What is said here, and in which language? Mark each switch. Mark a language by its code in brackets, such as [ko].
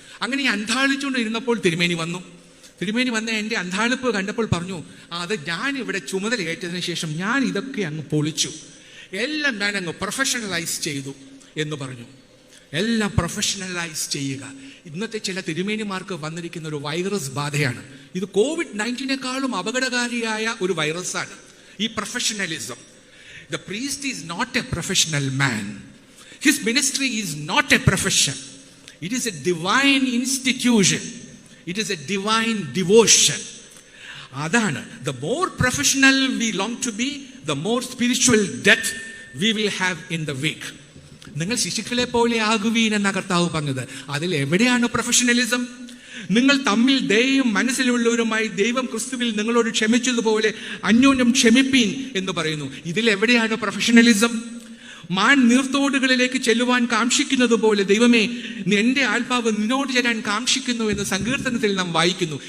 [ml] അങ്ങനെ ഞാൻ അന്താളിച്ചുകൊണ്ട് ഇരുന്നപ്പോൾ തിരുമേനി വന്നു. തിരുമേനി വന്ന് എൻ്റെ അന്താളിപ്പ് കണ്ടപ്പോൾ പറഞ്ഞു, അത് ഞാൻ ഇവിടെ ചുമതലയേറ്റതിന് ശേഷം ഞാൻ ഇതൊക്കെ അങ്ങ് പൊളിച്ചു, എല്ലാം ഞാൻ അങ്ങ് പ്രൊഫഷണലൈസ് ചെയ്തു എന്ന് പറഞ്ഞു. എല്ലാം പ്രൊഫഷണലൈസ് ചെയ്യുക. ഇന്നത്തെ ചില തിരുമേനിമാർക്ക് വന്നിരിക്കുന്ന ഒരു വൈറസ് ബാധയാണ്. ഇത് COVID-19 അപകടകാരിയായ ഒരു വൈറസാണ് ഈ professionalism. [en] The priest is not a professional man. His ministry is not a profession. It is a divine institution. It is a divine devotion. [ml] അതാണ്. [en] The more professional we long to be, the more spiritual depth we will have in the week. [ml] നിങ്ങൾ ശിശുക്കളെ പോലെ ആകുവീൻ എന്ന കർത്താവ് പറഞ്ഞത്. അതിൽ എവിടെയാണ് professionalism? നിങ്ങൾ തമ്മിൽ ദയയും മനസ്സിലുള്ളവരുമായി ദൈവം ക്രിസ്തുവിൽ നിങ്ങളോട് ക്ഷമിച്ചതുപോലെ അന്യോന്യം ക്ഷമിപ്പീൻ എന്ന് പറയുന്നു. ഇതിൽ എവിടെയാണ് പ്രൊഫഷണലിസം? മാൻ നീർത്തോടുകളിലേക്ക് ചെല്ലുവാൻ കാക്ഷിക്കുന്നത് പോലെ ദൈവമേ, എൻ്റെ ആത്മാവ് നിന്നോട് ചേരാൻ കാക്ഷിക്കുന്നു എന്ന് സങ്കീർത്തനത്തിൽ നാം വായിക്കുന്നു.